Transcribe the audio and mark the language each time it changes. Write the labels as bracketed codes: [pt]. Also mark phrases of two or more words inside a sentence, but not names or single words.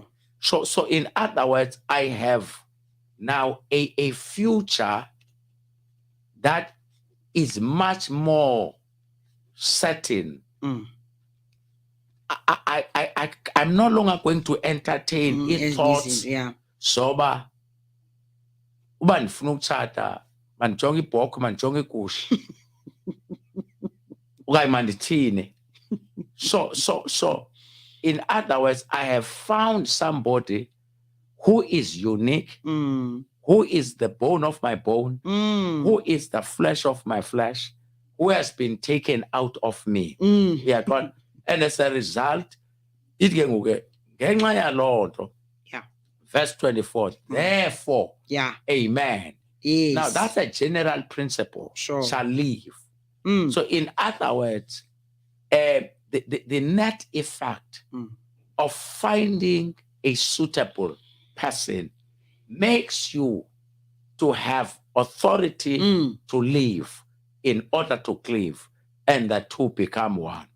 [en] So in other words, I have now a future that is much more certain. I'm no longer going to entertain thoughts. [xh] Soba uba ndifuna ukutshata mandijonge ibhokhwe mandijonge igusha okanye mandithini. [en] So in other words, I have found somebody who is unique, who is the bone of my bone, who is the flesh of my flesh, who has been taken out of me. Yeah, God. And as a result, it can go [xh] ngenxa yaloo nto. [en] Verse 24, therefore, amen. Yes. Now, that's a general principle. Sure. Shall live. So, in other words, the net effect of finding a suitable person makes you to have authority to live in order to cleave, and the two become one.